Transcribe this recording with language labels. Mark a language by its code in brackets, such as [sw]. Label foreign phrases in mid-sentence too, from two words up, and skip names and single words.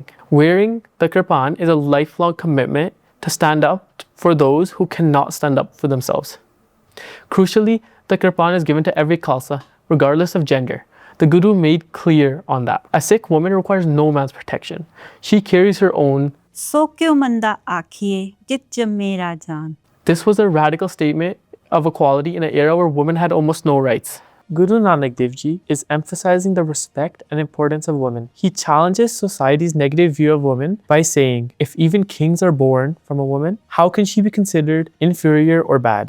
[en] Wearing the kirpan is a lifelong commitment to stand up for those who cannot stand up for themselves. Crucially, the kirpan is given to every Khalsa, regardless of gender. The Guru made clear on that. A Sikh woman requires no man's protection. She carries her own. [pa] ਸੋ ਕਿਉਂ ਮੰਦਾ ਆਖੀਏ ਜਿਤ ਜੰਮੇ ਰਾਜਾਨ. [en] This was a radical statement of equality in an era where women had almost no rights. Guru Nanak Dev Ji is emphasizing the respect and importance of women. He challenges society's negative view of women by saying, if even kings are born from a woman, how can she be considered inferior or bad?